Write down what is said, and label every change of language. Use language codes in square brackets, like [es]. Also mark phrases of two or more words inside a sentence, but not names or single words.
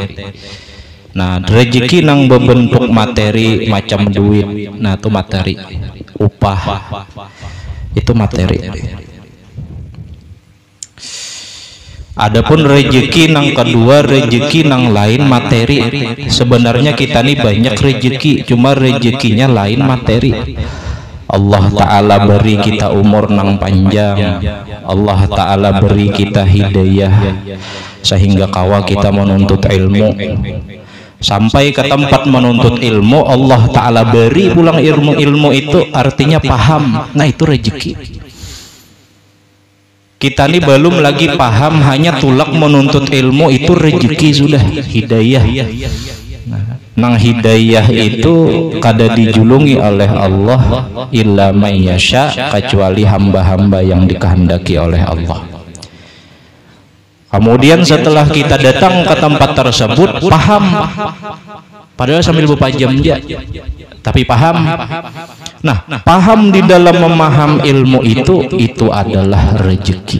[bjn] Nah, rezeki nang berbentuk materi macam duit, nah itu materi, upah itu materi. Adapun rezeki nang kedua, rezeki nang lain materi. Sebenarnya kita nih banyak rezeki, cuma rezekinya lain materi. Allah Ta'ala beri kita umur nang panjang, Allah Ta'ala beri kita hidayah sehingga kawa kita menuntut ilmu. Sampai ke tempat menuntut ilmu, Allah Ta'ala beri pulang ilmu itu, artinya paham. Nah itu rezeki. Kita ini belum lagi paham, hanya tulak menuntut ilmu, itu rezeki sudah, hidayah. Nang hidayah itu kada dijulungi oleh Allah [ar] إلا من يشاء, [id] kecuali hamba-hamba yang dikehendaki oleh Allah. [bjn] Kemudian setelah kita datang ke tempat tersebut, paham, padahal sambil berpajam aja, tapi paham. [id] Nah, paham di dalam memaham ilmu itu adalah rezeki.